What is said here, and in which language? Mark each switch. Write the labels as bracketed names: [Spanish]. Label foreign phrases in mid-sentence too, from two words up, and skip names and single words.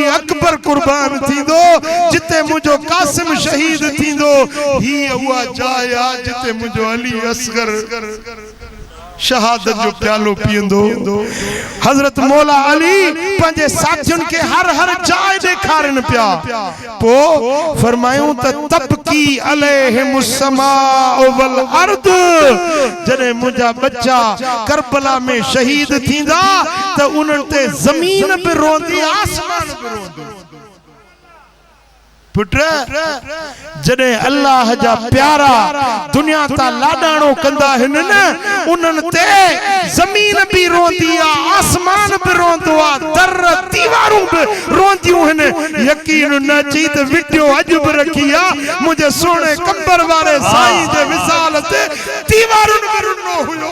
[Sindhi] अकबर कुर्बान थींदो जिते मुंहिंजो कासिम शहीद थींदो हीअ उहा जाया जिते मुंहिंजो अली असगर शहादत जो प्यालो पींदो हजरत मौला अली पंहिंजे साथियुनि खे हर हर जाइ ॾेखारनि पिया पोइ फरमायूं त [Arabic] تبكي عليهم السماء والأرض [Sindhi] जॾहिं मुंहिंजा बच्चा करबला में शहीद थींदा त उन्हनि ते ज़मीन बि रोंदी आसमान बि रोंदो पुट जॾहिं अल्लाह जा प्यारा दुनिया ता लाडाणो कंदा आहिनि न उन्हनि ते ज़मीन बि रोंदी आहे आसमान बि रोंदो आहे दर दीवारूं बि रोंदियूं आहिनि यकीन न अची त वीडियो अॼु बि रखी आहे मुंहिंजे सोणे कंबर वारे साईं जे विसाल ते दीवारुनि में रुनो हुयो